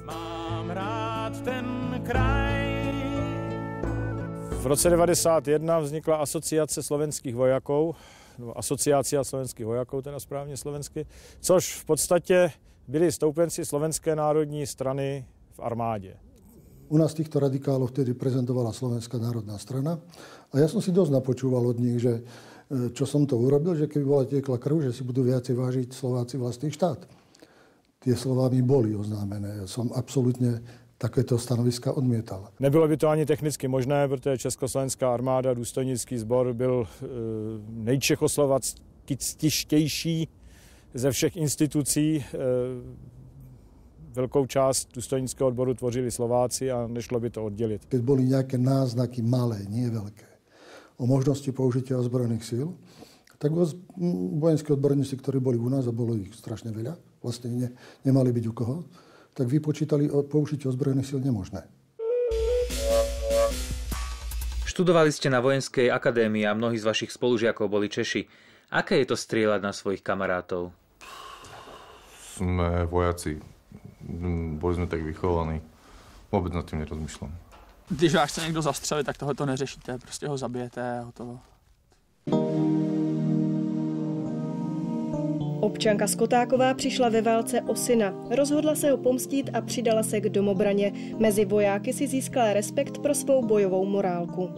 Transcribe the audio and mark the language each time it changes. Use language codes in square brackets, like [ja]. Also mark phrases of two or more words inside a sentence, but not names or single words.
[cs] Mám rád ten kraj. V roce 1991 vznikla asociace slovenských vojaků, nebo asociácia slovenských vojaků, teda správně slovensky, což v podstatě byli stoupenci Slovenské národní strany v armádě. [sk] U nás týchto radikálov vtedy prezentovala Slovenská národná strana a ja som si dosť napočúval od nich, že čo som to urobil, že keby bola tiekla krv, že si budú viacej vážiť Slováci vlastný štát. Tie slová mi boli oznámené. Ja som absolútne takéto stanoviska odmietal. [cs] Nebylo by to ani technicky možné, protože Československá armáda, důstojnický sbor byl nejčechoslovackější ze všech institucí. Velkou část důstojnického odboru tvořili Slováci a nešlo by to oddělit. [sk] Keď boli nejaké náznaky malé, nie veľké, o možnosti použitia ozbrojených síl, tak vojenskí odborníci, ktorí boli u nás, a bolo ich strašne veľa, vlastne nemali byť u koho, tak vypočítali použitie ozbrojených síl nemožné. Študovali ste na vojenskej akadémii a mnohí z vašich spolužiakov boli Češi. Aké je to strieľať na svojich kamarátov? Sme vojaci. Boli sme tak vychovaní. Vôbec nad tým nerozmýšľam. [cs] Když vás chce někdo zastřelit, tak tohle to neřešíte. Prostě ho zabijete a hotovo. Občanka Skotáková přišla ve válce o syna. Rozhodla se ho pomstít a přidala se k domobraně. Mezi vojáky si získala respekt pro svou bojovou morálku.